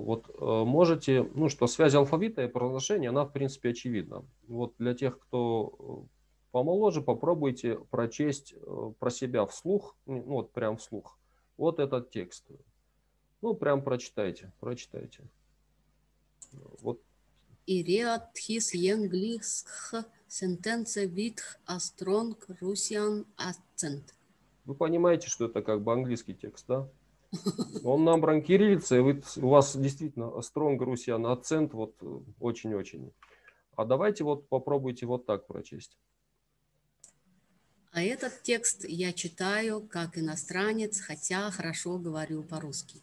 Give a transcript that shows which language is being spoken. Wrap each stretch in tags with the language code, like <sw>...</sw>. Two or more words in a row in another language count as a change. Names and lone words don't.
<ru>Вот можете, что связь алфавита и произношения, она в принципе очевидна. Вот для тех, кто помоложе, попробуйте прочесть про себя вслух, вот прям вслух, вот этот текст. Прям прочитайте. Вот.</ru> <en>I read this English sentence with a strong Russian accent.</en> <ru>Вы понимаете, что это как бы английский текст, да? Он набран кириллицей, у вас действительно</ru> <en>strong Russian</en> <ru>акцент, вот очень-очень. А давайте вот попробуйте вот так прочесть. А этот текст я читаю как иностранец, хотя хорошо говорю по-русски.</ru>